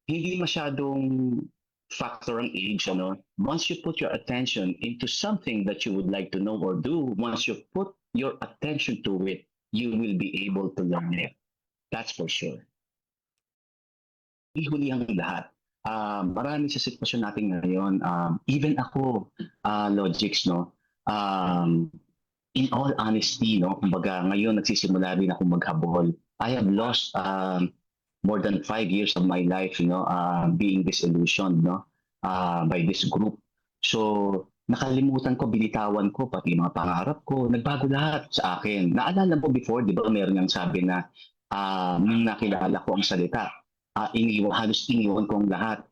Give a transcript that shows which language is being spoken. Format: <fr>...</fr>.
<tl>hindi masyadong factor ang age, ano?</tl> <en>Once you put your attention into something that you would like to know or do, once you put your attention to it, you will be able to learn it. That's for sure.</en> <tl>Huli ang lahat. Marami sa sitwasyon natin ngayon, even ako, Logics, no? Um,</tl> <en>in all honesty,</en> <tl>no? Kumbaga, ngayon nagsisimula rin ako maghabol.</tl> <en>I have lost more than 5 years of my life, being disillusioned, no, by this group.</en> <tl>So, nakalimutan ko, binitawan ko, pati mga pangarap ko, nagbago lahat sa akin. Naalala mo before, di ba, meron yung sabi na, nung nakilala ko ang salita, halos iniwan ko ang lahat.</tl>